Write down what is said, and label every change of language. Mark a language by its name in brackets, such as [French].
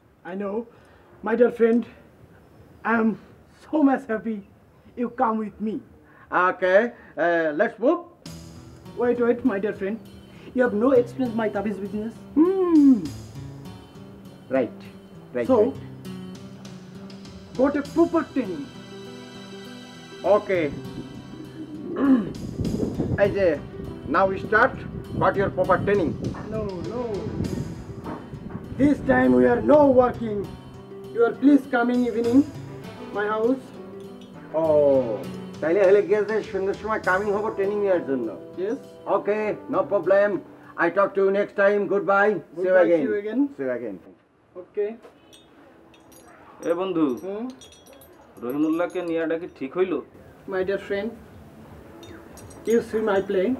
[English] I know, my dear friend, I am so much happy you come with me. Okay, let's move. Wait, my dear friend. You have no experience in my tabiz business. Right. So, got a proper training. Okay, [Bangla] এই যে [English] now we start. What your proper training? No. This time we are no working. You are please coming evening my house. [Bangla] ও, তাইলে হলে গিয়েছে সন্ধ্যার সময় coming হবো training নেওয়ার জন্য। [English] Yes. Okay, no problem. I talk to you next time. Goodbye. See you again. See you again. Okay. [Bangla] এ বন্ধু, রহিমুল্লাহকে নিয়াটা কি ঠিক হইলো? [English] My dear friend, you see my play.